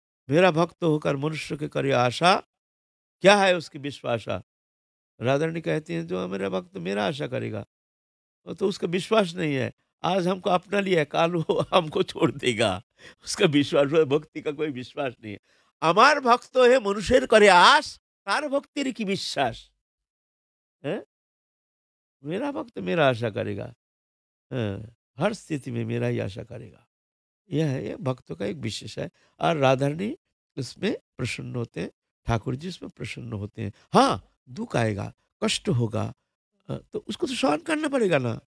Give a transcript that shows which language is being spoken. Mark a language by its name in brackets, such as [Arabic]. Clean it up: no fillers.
[Hindi] मेरा भक्त होकर मनुष्य के करे आशा, क्या है उसकी विश्वासा? राधा रानी कहती हैं, जो मेरा भक्त मेरा आशा करेगा, वो तो उसका विश्वास नहीं है। आज हमको अपना लिया है, काल वो हमको छोड़ देगा। उसका विश्वास भक्ति का कोई विश्वास नहीं है। [Bangla] আমার ভক্ত হে মনুষের করে আশ, তার ভক্তির কি বিশ্বাস? [Hindi] हैं? मेरा भक्त मेरा आशा करेगा। हाँ, हर स्थिति में मेरा ही आशा करेगा। यह है, ये भक्तों का एक विशेष है। और राधा रानी इसमें प्रसन्न होते हैं, ठाकुर जी इसमें प्रसन्न होते हैं। हाँ, दुःख आएगा, कष्ट होगा, तो उसको तो सहन करना पड़ेगा ना।